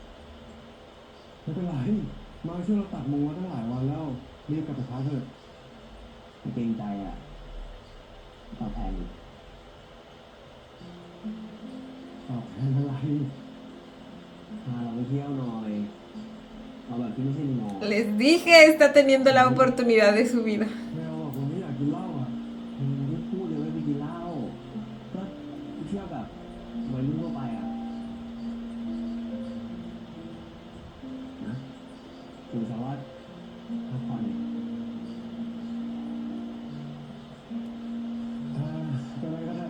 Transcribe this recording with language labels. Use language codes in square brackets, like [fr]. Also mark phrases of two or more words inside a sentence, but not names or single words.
[th] ไม่เป็นไรมาช่วยเราตัดมุงมาตั้งหลายวันแล้วรีบกลับไปพักเถอะ เกรงใจอ่ะตอบแทนอยู่ ตอบแทนอะไร พาเราไปเที่ยวหน่อยเอาแบบที่ไม่ใช่นิมอ [es] Les dije, está teniendo la oportunidad de su vida. [th] ไม่เอาหรอกผมไม่อยากกินเหล้าอ่ะ ไม่พูดเลยว่าไปกินเหล้าก็เที่ยวแบบวัยรุ่นทั่วไปอ่ะนะถือซะว่าพักผ่อน เป็นไรก็ได้